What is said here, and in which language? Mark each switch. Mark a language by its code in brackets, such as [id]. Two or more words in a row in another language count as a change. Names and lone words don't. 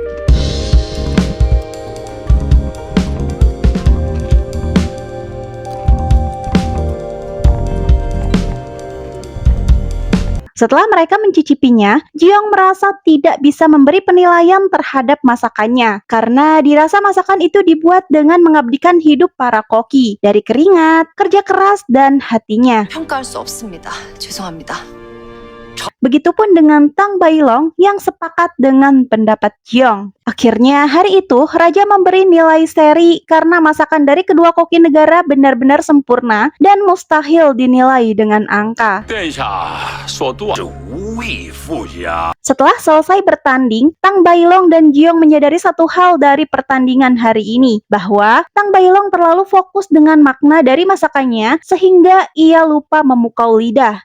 [id] Setelah mereka mencicipinya, Jiong merasa tidak bisa memberi penilaian terhadap masakannya karena dirasa masakan itu dibuat dengan mengabdikan hidup para koki dari keringat, kerja keras, dan hatinya. [ko] 평가할 수 없습니다. 죄송합니다. [id] Begitupun dengan Tang Bailong yang sepakat dengan pendapat Jiong. Akhirnya hari itu Raja memberi nilai seri karena masakan dari kedua koki negara benar-benar sempurna dan mustahil dinilai dengan angka. Setelah selesai bertanding, Tang Bailong dan Jiong menyadari satu hal dari pertandingan hari ini, bahwa Tang Bailong terlalu fokus dengan makna dari masakannya sehingga ia lupa memukau lidah.